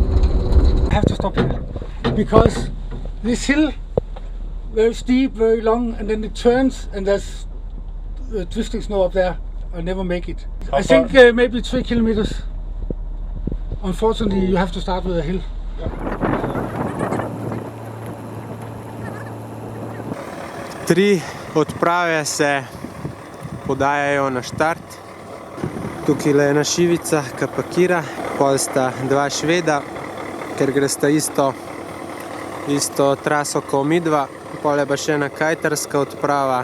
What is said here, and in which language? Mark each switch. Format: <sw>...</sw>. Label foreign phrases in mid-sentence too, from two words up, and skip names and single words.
<en>I have to stop here because this hill, very steep, very long, and then it turns and there's twisting snow up there. I'll never make it. I think maybe 3 kilometers. Unfortunately, you have to start with a hill.</en> <sl>Tri odprave se podajajo na štart. Tukaj je ena Šivica, ki pakira, pol sta dva Šveda, ker gresta isto traso kot midva, pol je pa še ena kajtarska odprava.</sl>